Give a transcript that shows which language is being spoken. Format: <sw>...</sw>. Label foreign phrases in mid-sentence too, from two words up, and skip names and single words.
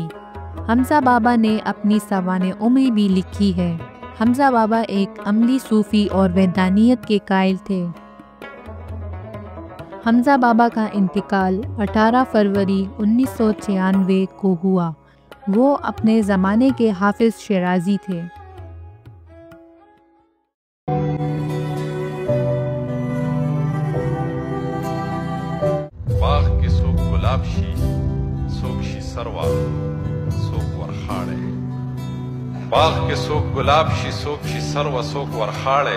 <ur>حمزہ بابا نے اپنی سوانح بھی لکھی ہے۔ حمزہ بابا ایک عملی صوفی اور وحدانیت کے قائل تھے۔ حمزہ بابا کا انتقال 18 فروری 1996 کو ہوا۔ وہ اپنے زمانے کے حافظ شیرازی تھے۔</ur> <ps>باغ کې څوک ګلاب شي، څوک شي سروا، څوک ورخاړی. باغ کې څوک ګلاب شي، څوک شي سروا، څوک ورخاړی.</ps>